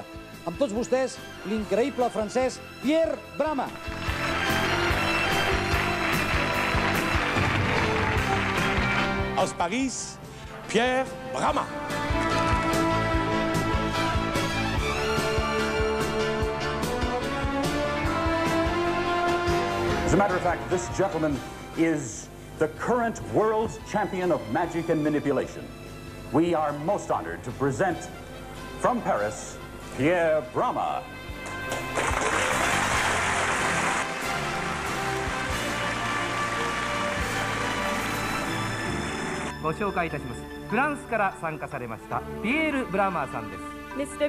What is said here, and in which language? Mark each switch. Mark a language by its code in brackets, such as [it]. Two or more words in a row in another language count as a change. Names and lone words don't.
[ca] Amb tots vostès, l'increïble francès Pierre Bramat. Els París, Pierre Bramat. [en] As a matter of fact, this gentleman is the current world champion of magic and manipulation. We are most honored to present, from Paris, Pierre Bramat. [ja] ご紹介いたします。フランスから参加されましたピエール・ブラマーさんです。 [en] Mr.